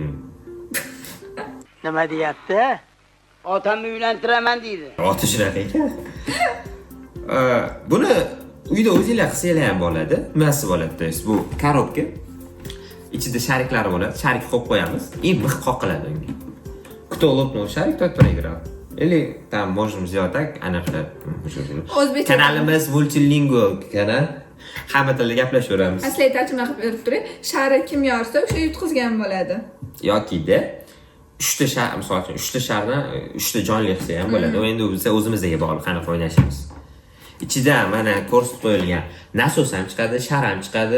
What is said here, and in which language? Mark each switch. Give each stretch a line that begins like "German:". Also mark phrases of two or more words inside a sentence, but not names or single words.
Uzbek: Nima deyapti? Otamni uylantiraman deydi. Oti shunaqa ekan. Buni uyda o'zinglar qilsanglar ham bo'ladi. Nimasi bo'ladi? Bu korobka. Ichida shariklari bo'ladi. Sharik qo'yib qo'yamiz. Mix qoqiladi unga.
Russian: Кто лопнул шарик, тот проиграл. Или там можем сделать так,
Uzbek: anaqa. Kanalimiz multilingual kanal. Hamma tilda gaplashaveramiz. Aslida tarjima qilib berib turay. Sharik kim yorsa, o'sha yutqizgan bo'ladi. Yoki-da 3 ta shar, misol uchun 3 ta sharni 3 ta jonli qilsa ham bo'ladi. Endi biz o'zimizga bog'liq qanaqa o'ynashimiz. Ichida mana ko'rsatib qo'yilgan nasos ham chiqadi, shar ham chiqadi.